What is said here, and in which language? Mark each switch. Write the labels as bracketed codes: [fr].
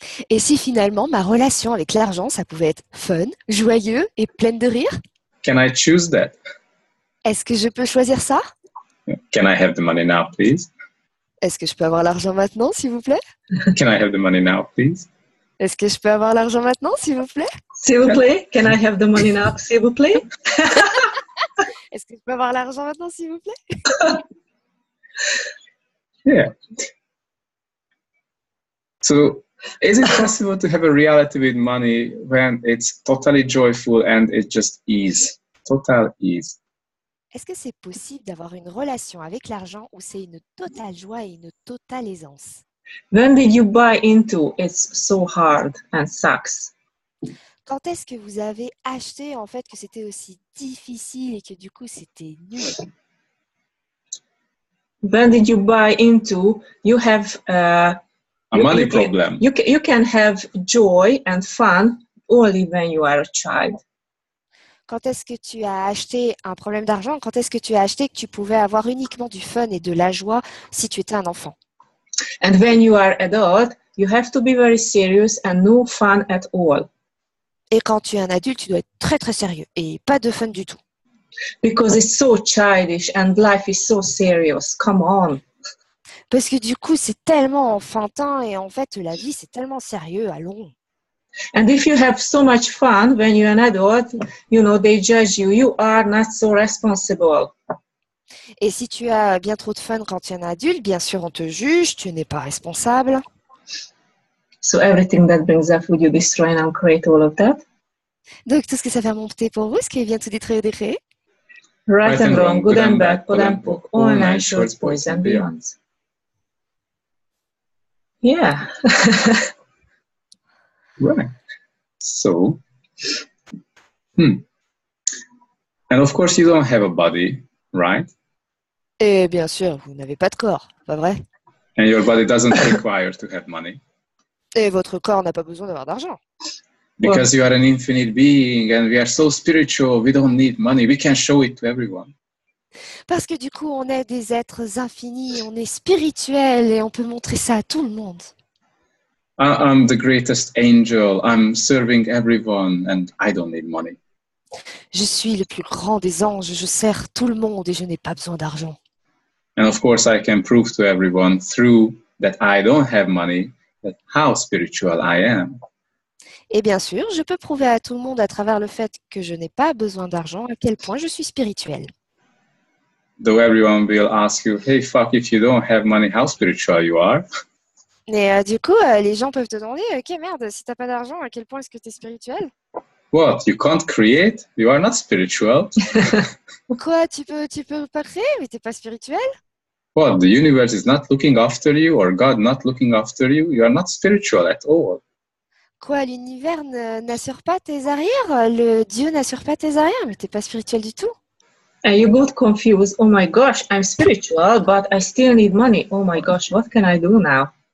[fr] Et si finalement ma relation avec l'argent, ça pouvait être fun, joyeux et pleine de rire? [en] Can I choose that? [fr] Est-ce que je peux choisir ça? [en] Can I have the money now, please? [fr] Est-ce que je peux avoir l'argent maintenant, s'il vous plaît? [en] Can I have the money now, please? [fr] Est-ce que je peux avoir l'argent maintenant, s'il vous plaît? S'il vous plaît, [en] can I have the money now, [fr] s'il vous plaît? Est-ce que je peux avoir l'argent maintenant, s'il vous plaît? [en] Yeah. So, is it possible to have a reality with money when it's totally joyful and it just ease, total ease? [fr] Est-ce que c'est possible d'avoir une relation avec l'argent où c'est une totale joie et une totale aisance? [en] When did you buy into it's so hard and sucks? [fr] Quand est-ce que vous avez acheté en fait que c'était aussi difficile et que du coup c'était nul? [en] When did you buy into you have A money problem. You can have joy and fun only when you are a child. [fr] Quand est-ce que tu as acheté un problème d'argent? Quand est-ce que tu as acheté que tu pouvais avoir uniquement du fun et de la joie si tu étais un enfant? [en] And when you are adult, you have to be very serious and no fun at all. [fr] Et quand tu es un adulte, tu dois être très très sérieux et pas de fun du tout. [en] Because it's so childish and life is so serious. Come on. [fr] Parce que du coup, c'est tellement enfantin et en fait, la vie, c'est tellement sérieux. Allons. [en] And if you have so much fun when you're an adult, they judge you. You are not so responsible. [fr] Et si tu as bien trop de fun quand tu es un adulte, bien sûr, on te juge, tu n'es pas responsable. [en] So everything that brings up, would you destroy and create all of that? [fr] Donc, tout ce que ça fait monter pour vous, ce qui vient tout détruire et décréer. [en] Right and wrong, good and bad, pod and poke, all nine shorts, boys and beyonds. Yeah. Right. So, and of course you don't have a body, right? [fr] Et bien sûr, vous n'avez pas de corps, pas vrai? [en] And your body doesn't require to have money. [fr] Et votre corps n'a pas besoin d'avoir d'argent. [en] Because you are an infinite being and we are so spiritual, we don't need money. We can show it to everyone. [fr] Parce que du coup, on est des êtres infinis, on est spirituels et on peut montrer ça à tout le monde. [en] I'm the greatest angel. I'm serving everyone and I don't need money. [fr] Je suis le plus grand des anges, je sers tout le monde et je n'ai pas besoin d'argent. [en] And of course, I can prove to everyone through that I don't have money, that how spiritual I am. [fr] Et bien sûr, je peux prouver à tout le monde à travers le fait que je n'ai pas besoin d'argent à quel point je suis spirituel. [en] Though everyone will ask you, hey, fuck, if you don't have money, how spiritual you are. [fr] Mais du coup, les gens peuvent te demander, ok merde, si t'as pas d'argent, à quel point est-ce que tu es spirituel? [en] What? You can't create? You are not spiritual? [fr] Quoi, tu peux pas créer, mais t'es pas spirituel? [en] What? The universe is not looking after you or God not looking after you? You are not spiritual at all. [fr] Quoi, l'univers n'assure pas tes arrières? Le Dieu n'assure pas tes arrières, mais t'es pas spirituel du tout. [en] And you got confused. Oh my gosh, I'm spiritual, but I still need money. Oh my gosh, what can I do now?